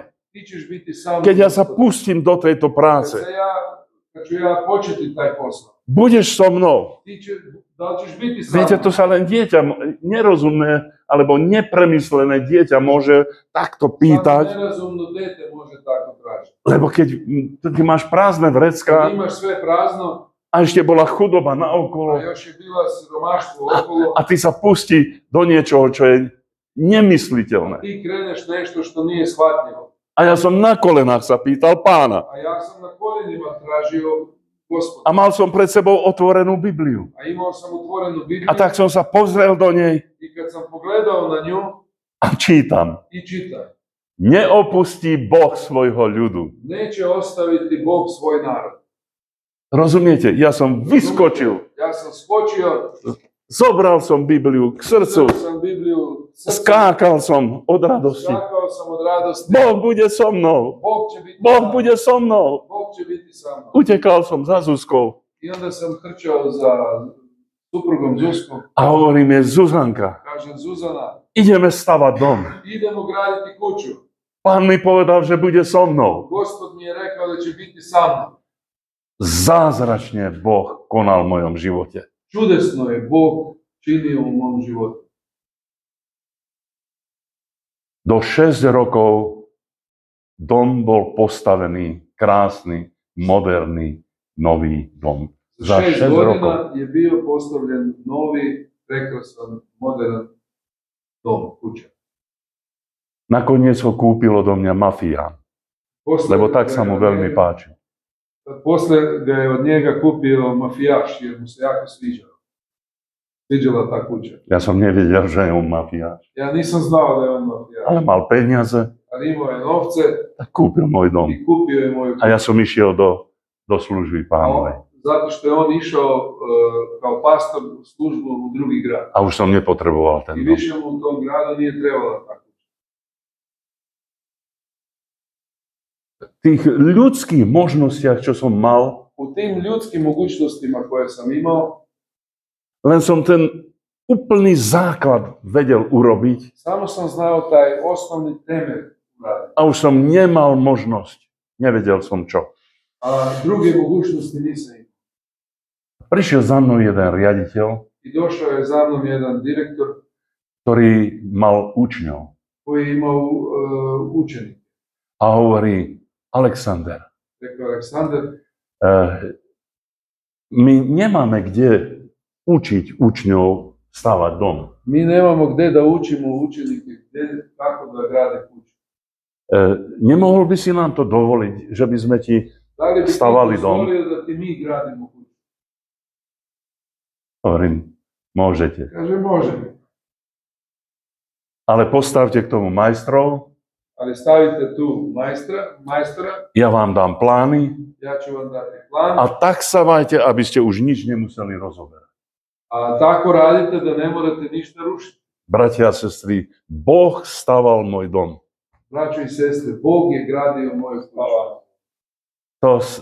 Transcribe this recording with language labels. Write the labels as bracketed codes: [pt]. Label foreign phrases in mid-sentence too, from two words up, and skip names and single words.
[sr] Ti ćeš biti sa mnom. [sk] keď ja sa [sr] Gospode. [sk] pustím do tejto práce. [sr] Kad ću ja početi taj posao. [sk] Budeš so mnou. [sr] Da li ćeš biti sa [sk] Viete, [sr] mnom? [sk] to sa len dieťa, nerozumné alebo nepremyslené dieťa môže takto [sr] Samo [sk] pýtať, [sr] nerazumno dete može tako tražiti. [sk] lebo keď ty máš prázdne [sr] Kad [sk] vrecka [sr] imaš sve prazno, [sk] a ešte bola chudoba [sr] a [sk] naokolo [sr] još je bila siromaštvo okolo, [sk] a ty sa pustí do niečoho, čo je nemysliteľné. [sr] ti kreneš nešto što nije shvatljivo. [sk] A ja som na kolenách sa pýtal Pána. [sr] A ja sam na koljenima tražio Gospoda. [sk] A mal som pred sebou otvorenú Bibliu. [sr] A imao sam otvorenu Bibliju [sk] A tak som sa pozrel do nej [sr] i kad sam pogledao na nju [sk] a čítam. [sr] i čitam. [sk] Neopustí Boh svojho ľudu. [sr] Neće ostaviti Bog svoj narod. [sk] Rozumiete? Ja som vyskočil. [sr] Ja sam skočio, [sk] Zobral som Bibliu k srdcu. [sr] uzeo sam Bibliju, [sk] Skákal som od radosti. [sr] skakao sam od radosti. [sk] Boh bude so mnou. [sr] Bog će biti [sk] Boh [sr] sa mnom. [sk] bude so mnou. [sr] Bog će biti sa mnom. [sk] Utekal som za Zuzkou. [sr] I onda sam trčao za suprugom Zuzkom. [sk] A hovorím je, Zuzanka, [sr] Kažem, Zuzana, [sk] ideme stavať dom. [sr] idemo graditi kuću. [sk] Pán mi povedal, že bude so mnou. [sr] Gospod mi je rekao da će biti sa mnom. [sk] Zázračne Boh konal v mojom živote. [sr] Čudesno je Bog činio u mom životu. [sk] Do 6 rokov dom bol postavený, krásny, moderný, nový dom. [sr] Za Za 6 6 godina [sk] rokov. [sr] je bio postavljen novi, prekrasan, modern dom, kuća. [sk] Nakoniec ho kúpil odo mňa mafián, [sr] Posle [sk] lebo tak [sr] ga [sk] sa [sr] je [sk] mu [sr] od [sk] veľmi [sr] njega- [sk] páčil. [sr] Posle ga je od njega kupio mafijaš jer mu se jako sviđao. Sviđala ta kuća. [sk] Ja som nevedel, že je on mafiáš. [sr] Ja nisam znao da je on mafijaš, [sk] Ale mal peniaze, [sr] ali imao je novce [sk] tak kúpil môj dom. [sr] i kupio je moju [sk] A ja som išiel do služby pánovej. [sr] zato što je on išao kao pastor u službu u drugi grad. [sk] A už som nepotreboval ten [sr] I [sk] dom. [sr] više mu u tom gradu nije trebala ta kuća. [sk] tých ľudských možnostiach, čo som mal, [sr] U tim ljudskim mogućnostima koje sam imao, [sk] len som ten úplný základ vedel urobiť [sr] samo sam znao taj osnovni temelj uraditi. [sk] a už som nemal možnosť. Nevedel som čo. [sr] A druge mogućnosti nisam imao. [sk] Prišiel za mnou jeden riaditeľ, [sr] I došao je za mnom jedan direktor [sk] ktorý mal učňov [sr] koji je imao učenike. [sk] a hovorí, Alexander, [sr] Rekao Aleksandar, [sk] my nemáme kde učiť učňov stavať dom. [sr] mi nemamo gde da učimo učenike, kako da grade kuću. [sk] Nemohol by si nám to dovoliť, že by sme ti [sr] Da li bi ti [sk] stavali dom? [sr] dozvolio da ti mi gradimo kuću? [sk] Hovorím, môžete. [sr] Kaže, može. [sk] Ale postavte k tomu majstrov, [sr] Ali stavite tu majstora, [sk] ja vám dám plány [sr] ja ću vam dati plan, [sk] a tak sa majte, aby ste už nič nemuseli rozoberať. [sr] a tako radite da ne morate ništa rušiti. [sk] Bratia a sestry, Boh staval môj dom. [sr] Braćo i sestre, Bog je gradio moju kuću.